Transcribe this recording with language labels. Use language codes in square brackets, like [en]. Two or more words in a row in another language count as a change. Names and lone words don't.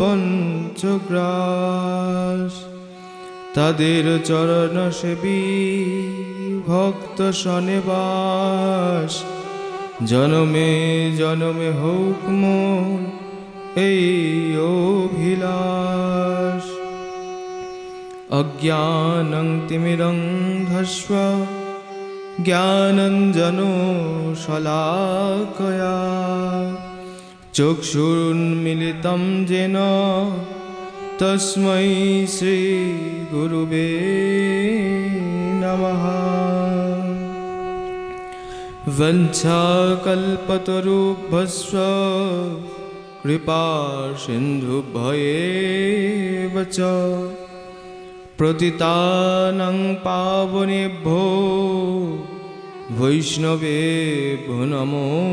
[bn] পঞ্চগ্রাস তাদের চরণ সেবী ভক্ত সনেবাস জনমে জনমে হোক মোর এই [sa] অভিলাষ অজ্ঞানং তিমিরন্ধস্ব জ্ঞানঞ্জন শলাকয়া চক্ষুর্মিলিतं येन तस्मै श्री गुरुवे नमः वंशाकल्पतरुभ्यश्च कृपा सिन्धुभ्येव च पतितानां पावनेभ्यो वैष्णवेभ्यो नमो